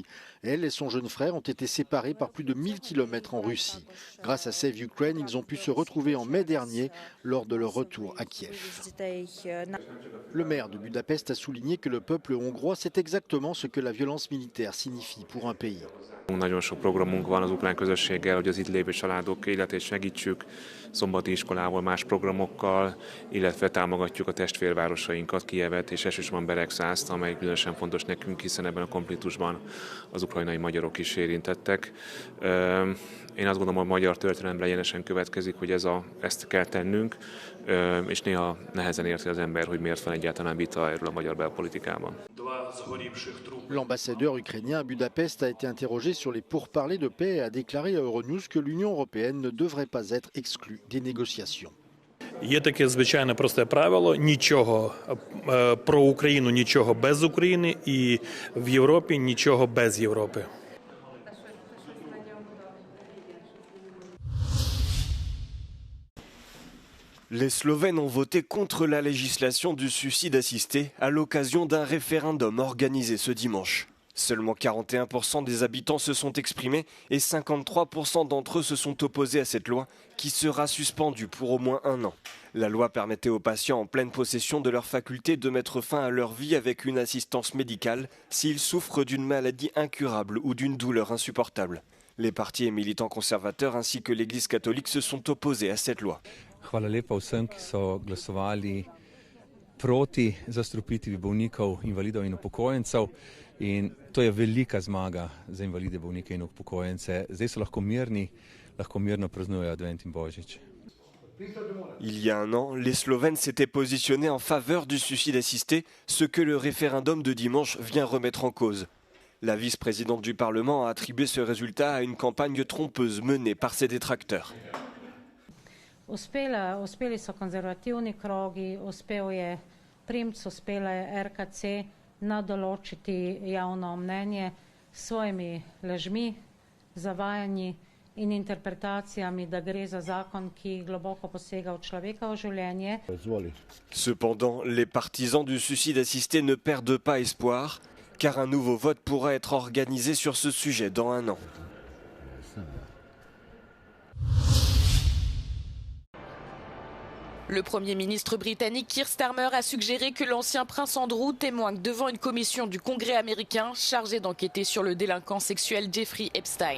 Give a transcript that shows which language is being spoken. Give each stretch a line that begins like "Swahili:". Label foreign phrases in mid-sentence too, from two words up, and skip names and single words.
French: Elle et son jeune frère ont été séparés par plus de 1000 km en Russie. Grâce à Save Ukraine, ils ont pu se retrouver en mai dernier lors de leur retour à Kiev. Le maire de Budapest a souligné que le peuple hongrois sait exactement ce que la violence militaire signifie pour un pays.
Hungarian: Nagyon sok programunk van az ukrán közösséggel, hogy az itt lévő családok életét segítsük, szombati iskolával, más programokkal, illetve támogatjuk a testvérvárosainkat, Kijevet és elsősorban Beregszászt, amely különösen fontos nekünk, hiszen ebben a konfliktusban az ukrajnai magyarok is érintettek. Én azt gondolom, hogy a magyar történelemre egyenesen következik, hogy ezt kell tennünk, és néha nehezen érti az ember, hogy miért van egyáltalán vita erről a magyar belpolitikában.
French: L'ambassadeur ukrainien à Budapest a été interrogé sur les pourparlers de paix et a déclaré à Euronews que l'Union européenne ne devrait pas être exclue des négociations.
Ukrainian: Є таке звичайне просте правило: нічого про Україну, нічого без України, і в Європі нічого без Європи.
French: Les Slovènes ont voté contre la législation du suicide assisté à l'occasion d'un référendum organisé ce dimanche. Seulement 41% des habitants se sont exprimés et 53% d'entre eux se sont opposés à cette loi qui sera suspendue pour au moins 1 an. La loi permettait aux patients en pleine possession de leur faculté de mettre fin à leur vie avec une assistance médicale s'ils souffrent d'une maladie incurable ou d'une douleur insupportable. Les partis et militants conservateurs ainsi que l'Église catholique se sont opposés à cette loi.
Slovenian: Hvala lepa vsem, ki so glasovali proti zastrupitvi bolnikov, invalidov in upokojencev. In to je velika zmaga za invalide, bolnike in upokojence. Zdaj so lahko mirno praznujejo Advent in Božič.
French: Il y a 1 an, les Slovènes s'étaient positionnés en faveur du suicide assisté, ce que le référendum de dimanche vient remettre en cause. La vice-présidente du Parlement a attribué ce résultat à une campagne trompeuse menée par ses détracteurs.
Slovenian: Uspeli so konzervativni krogi, uspel je Primc, uspela je RKC nadoločiti javno mnenje s svojimi lažmi, zavajanji in interpretacijami, da gre za zakon, ki globoko posega v človekovo življenje.
French: Cependant, les partisans du suicide assisté ne perdent pas espoir, car un nouveau vote pourra être organisé sur ce sujet dans 1 an. Le Premier ministre britannique Keir Starmer a suggéré que l'ancien prince Andrew témoigne devant une commission du Congrès américain chargée d'enquêter sur le délinquant sexuel Jeffrey Epstein.